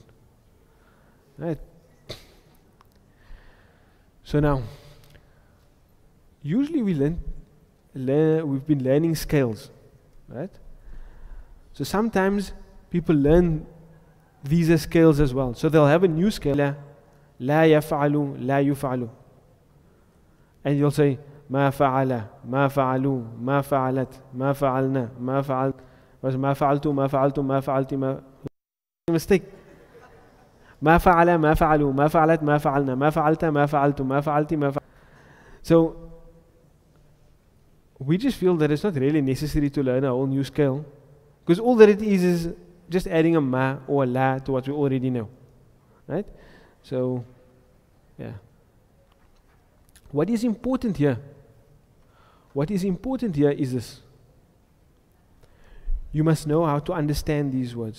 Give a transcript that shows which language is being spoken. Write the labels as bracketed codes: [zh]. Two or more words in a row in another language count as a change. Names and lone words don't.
[en] Right? So now, usually we've been learning scales, right? So sometimes people learn these as scales as well. So they'll have a new scale, [ar] لا يَفعلُ، لا يُفعَلُ. [en] And you'll say, [ar] ما فعلَ، ما فعلوا، ما فعلتْ، ما فعلنا، ما فعلتَ، ما فعلتُ، ما فعلتُ، ما فعلتِ، ما... [en] Mistake. [ar] ما فعل ما فعلوا ما فعلت ما فعلنا ما فعلت ما فعلت ما فعلت ما فعلت. [en] So we just feel that it's not really necessary to learn a whole new scale, because all that it is just adding a ma or a la to what we already know, right? So yeah, what is important here is this: you must know how to understand these words.